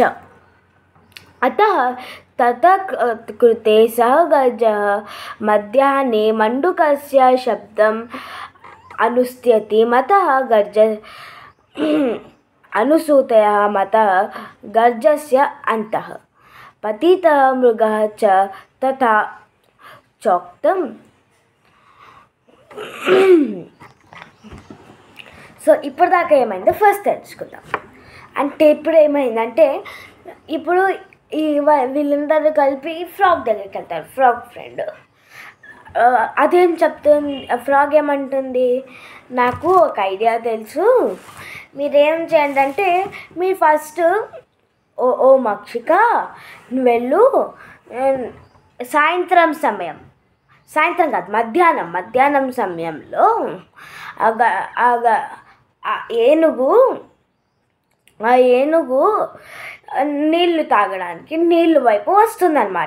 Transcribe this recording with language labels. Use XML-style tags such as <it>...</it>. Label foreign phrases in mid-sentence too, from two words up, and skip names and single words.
<sa>अतः ततः कृते सः गर्जः मध्याह्ने मण्डूकस्य शब्दम् अनुस्त्यति मतः अनुसूतयः मतः गर्जस्य अन्तः पतितः मृगः च तथा चोक्तम्।</sa> <te>సో ఇప్పటిదాకా ఏమైందో ఫస్ట్ తెలుసుకుందాం. అంటే ఇప్పుడు ఏమైందంటే, ఇప్పుడు వీళ్ళందరూ కలిపి ఫ్రాగ్ దగ్గరికి వెళ్తారు. ఫ్రాగ్ ఫ్రెండ్ అదేం చెప్తుంది, ఫ్రాగ్ ఏమంటుంది, నాకు ఒక ఐడియా తెలుసు, మీరేం చేయండి అంటే, మీరు ఫస్ట్ ఓ మక్షిక నువ్వు వెళ్ళు, సాయంత్రం కాదు మధ్యాహ్నం సమయంలో ఆ ఏనుగు నీళ్లు తాగడానికి నీళ్ళు వైపు వస్తుందన్నమాట.</te>